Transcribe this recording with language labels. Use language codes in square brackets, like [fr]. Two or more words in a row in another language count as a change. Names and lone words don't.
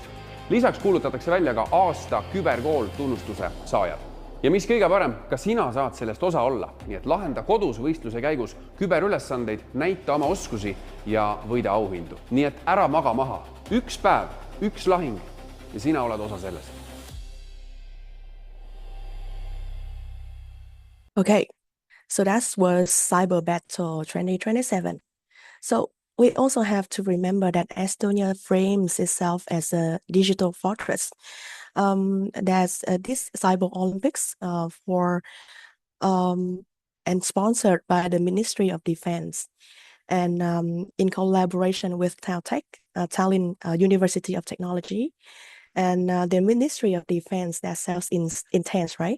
[et] Lisaks kuulutatakse välja ka aasta küberkool tunnustuse saajad. Ja mis kõige parem, ka sina saad sellest osa olla, nii et lahenda kodus võistluse käigus küberülesandeid, näita oma oskusi ja võida auhindu. Nii et ära maga maha. Üks päev, üks lahing ja sina oled osa sellest. [en] Okay, so that was Cyber Battle 2027. So we also have to remember that Estonia frames itself as a digital fortress. There's this Cyber Olympics and sponsored by the Ministry of Defense, and in collaboration with Tallinn University of Technology, and the Ministry of Defense that sells intense, right?